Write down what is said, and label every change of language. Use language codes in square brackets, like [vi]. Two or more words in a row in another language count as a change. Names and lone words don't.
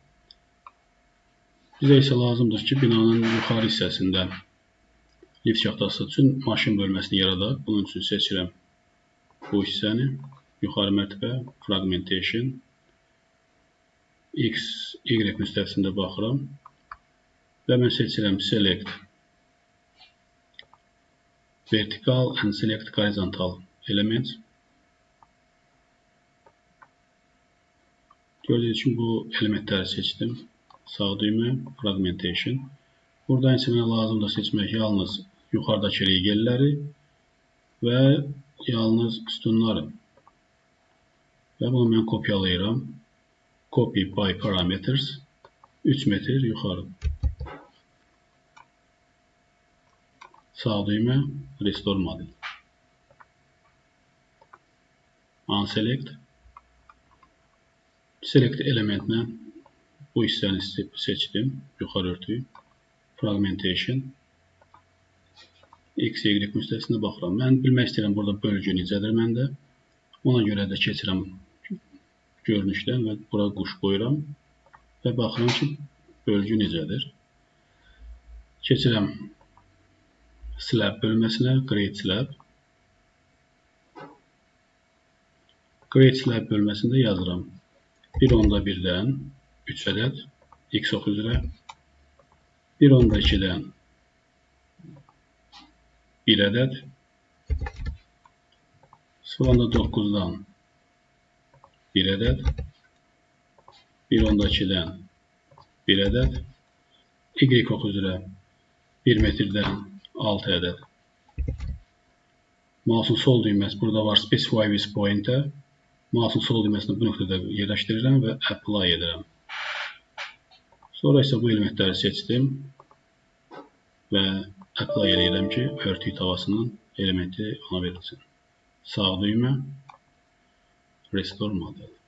[az] Bizə isə lazımdır ki, binanın yuxarı hissəsində lift şaxtası üçün maşın bölməsini yaradaq. Bunun üçün seçirəm bu hissəni. Yuxarı mərtəbə, fragmentation, X, Y müstəvisində baxıram və mən seçirəm [en] select vertical and select horizontal elements. [az] Gördüyünüz kimi bu elementləri seçdim. Sağ düymə, fragmentation. Buradan isə mənə lazımdır seçmək yalnız yuxarıdakı regelləri və yalnız sütunları. Və bunu mən kopyalayıram. [en] Copy by parameters [az] 3 metr yuxarı. Sağ düymə, [en] restore model. [az] Unselect. Select elementlə bu hissəni seçdim. Yuxarı örtüyü. Fragmentation. X, Y müstəvisində baxıram. Mən bilmək istəyirəm burada bölgü necədir məndə. Ona görə də keçirəm görünüşdən və bura quş qoyuram və baxıram ki, bölgü necədir. Keçirəm slab bölməsinə, [en] create slab. Create slab [az] bölməsində yazıram 1/1-dən 3 ədəd X ox üzrə, 1/2-dən 1 ədəd, 0.9-dan 1 ədəd, 1/2-dən 1 ədəd, Y ox üzrə 1 metrdən 6 ədəd. Mouse'un sol düyməsi burada var, [en] specify with pointer. [az] Mouse'un sol düyməsini bu nöqtədə yerləşdirirəm və apply edirəm. Sonra isə bu elementləri seçdim və apply edirəm ki, örtük tavasının elementi ona verilsin. Sağ düymə, [en] restore model.